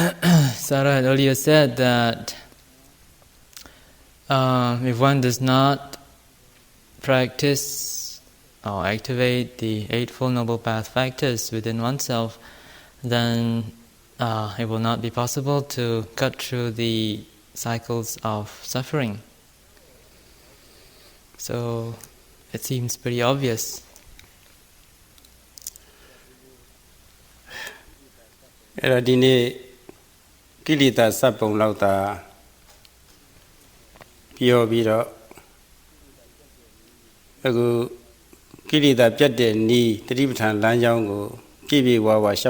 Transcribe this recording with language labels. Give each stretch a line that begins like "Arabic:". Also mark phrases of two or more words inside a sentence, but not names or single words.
English: Sarah had earlier said that if one does not practice or activate the Eightfold Noble Path factors within oneself, then it will not be possible to cut through the cycles of suffering. So it seems pretty obvious.
Burmese: အဲ့တော့ဒီနေ့ကိလေသာစပ်ပုံလောက်သာပြောပြီးတော့အခုကိလေသာပြတ်တဲ့ဤတတိပဋ္ဌာန်လမ်းကြောင်းကိုပြည့်ပြည့်ဝဝရှောက်